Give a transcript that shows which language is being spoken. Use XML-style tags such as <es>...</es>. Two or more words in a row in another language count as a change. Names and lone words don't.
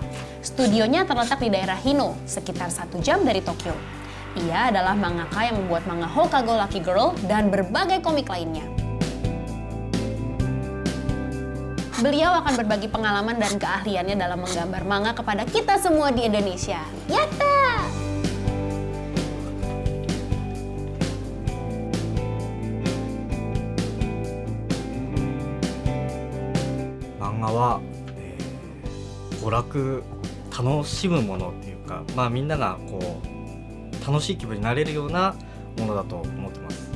<id>Studionya terletak di daerah Hino, sekitar 1 jam dari Tokyo. Ia adalah mangaka yang membuat manga Hokago Lucky Girl dan berbagai komik lainnya. Beliau akan berbagi pengalaman dan keahliannya dalam menggambar manga kepada kita semua di Indonesia.</id> <ja>Yatta! 漫画は、娯楽楽しむものっていうか、みんながこう楽しい気分になれるようなものだと思ってます。</ja>